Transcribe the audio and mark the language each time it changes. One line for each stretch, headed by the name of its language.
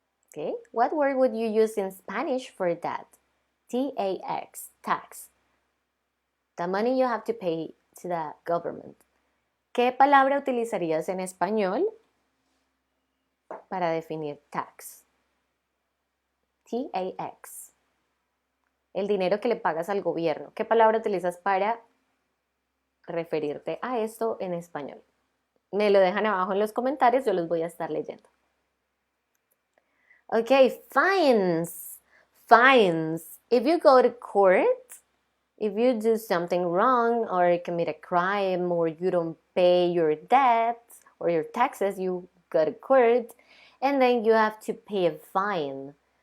English: Okay, what word would you use in Spanish for that? T-A-X, tax. The money you have to pay to the government.
Spanish: ¿Qué palabra utilizarías en español para definir tax? T-A-X. El dinero que le pagas al gobierno. ¿Qué palabra utilizas para referirte a esto en español? Me lo dejan abajo en los comentarios, yo los voy a estar leyendo.
English: Okay, fines. Fines. If you go to court, if you do something wrong or commit a crime or you don't pay your debts or your taxes, you go to court and then you have to pay a fine.